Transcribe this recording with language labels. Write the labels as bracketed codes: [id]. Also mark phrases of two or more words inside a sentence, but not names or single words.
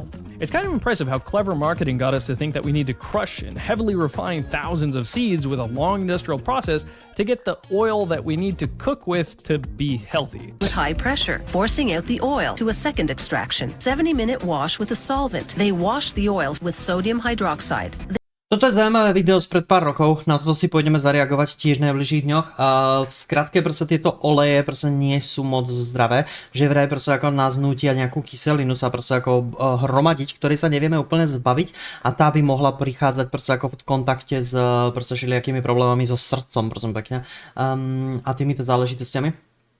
[en] It's kind of impressive how clever marketing got us to think that we need to crush and heavily refine thousands of seeds with a long industrial process to get the oil that we need to cook with to be healthy. With high pressure, forcing out the oil to a second extraction. 70-minute wash with a solvent. They wash the oil with sodium hydroxide. [sk] Toto je zaujímavé video spred pár rokov, na toto si pôjdeme zareagovať tiež v najbližších dňoch. V skratke proste tieto oleje proste nie sú moc zdravé, že vraj proste ako nás nútia nejakú kyselinu sa proste ako hromadiť, ktorej sa nevieme úplne zbaviť a tá by mohla prichádzať proste ako v kontakte s proste všelijakými problémami so srdcom, prosím pekne, a týmito záležitosťami.